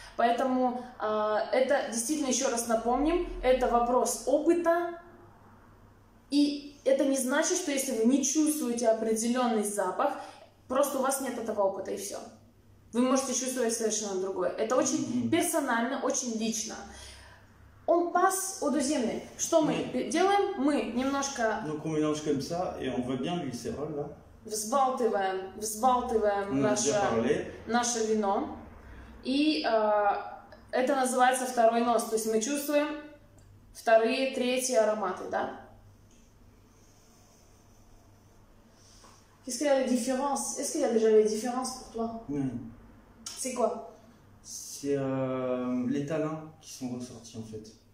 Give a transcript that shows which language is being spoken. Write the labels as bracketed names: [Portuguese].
[Russian] Поэтому это действительно, еще раз напомним, это вопрос опыта. И это не значит, что если вы не чувствуете определенный запах, просто у вас нет этого опыта и все. Вы можете чувствовать совершенно другое. Это очень персонально, очень лично. [French] On passe au deuxième. [Russian] Что мы делаем? Мы немножко... [French] Donc on mélange comme ça et on voit bien le glycérol là. [Russian] Взбалтываем наше вино. И это называется второй нос. То есть мы чувствуем вторые, третьи ароматы, да? [French] Qu'est-ce qu'il y a de différence? Est-ce qu'il y a déjà les différences pour toi? C'est quoi? C'est les tanins qui sont ressortis en fait.